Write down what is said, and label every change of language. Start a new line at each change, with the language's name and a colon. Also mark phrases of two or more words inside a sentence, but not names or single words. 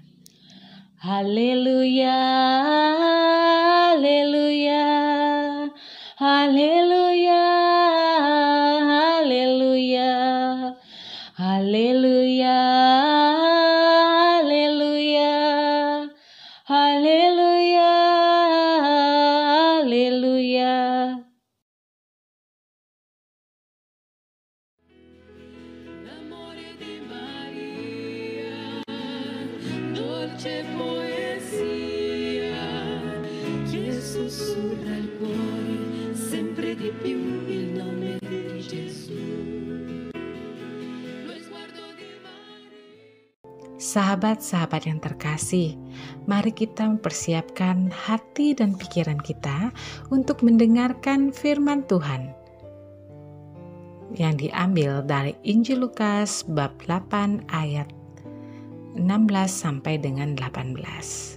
Indonesian: Haleluya, haleluya, haleluya, haleluya, haleluya, haleluya, haleluya, haleluya.
Italian: Sussurra il cuore sempre di più il nome di Gesù.
Indonesian: Sahabat-sahabat yang terkasih, mari kita mempersiapkan hati dan pikiran kita untuk mendengarkan firman Tuhan yang diambil dari Injil Lukas bab 8 ayat 16 sampai dengan 18.